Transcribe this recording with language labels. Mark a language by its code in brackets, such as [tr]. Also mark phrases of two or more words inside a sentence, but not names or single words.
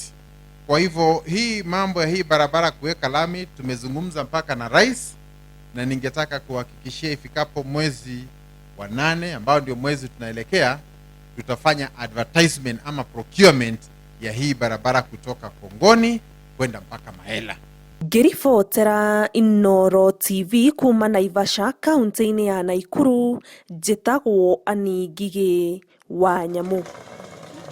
[sw] Kwa hivyo hii mambo ya hii barabara kuweka lami tumezungumza mpaka na rais, na ningetaka kuhakikishia ifikapo mwezi wa 8 ambao ndio mwezi tunaelekea, tutafanya advertisement ama procurement ya hii barabara kutoka Kongoni kwenda mpaka Maiella. [ki] Ngĩribotera Inooro TV kuma Naivasha, kaunti-inĩ ya Naikuru, njĩtagwo Ani Ngigĩ wa Nyamũ.